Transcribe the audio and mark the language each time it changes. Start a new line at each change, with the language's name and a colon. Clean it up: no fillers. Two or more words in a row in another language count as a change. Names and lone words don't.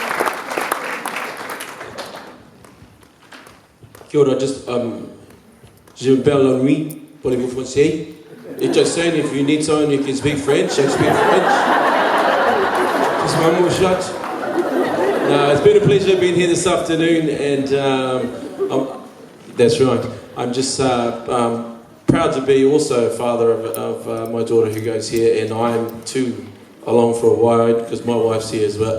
Māori: Kia ora,
French: just Je m'appelle Henri, parlez-vous français?
English: It's just saying, if you need someone who can speak French, I speak French. Just one more shot. No, it's been a pleasure being here this afternoon, and that's right. I'm just proud to be also a father of my daughter who goes here, and I'm too along for a ride because my wife's here as well.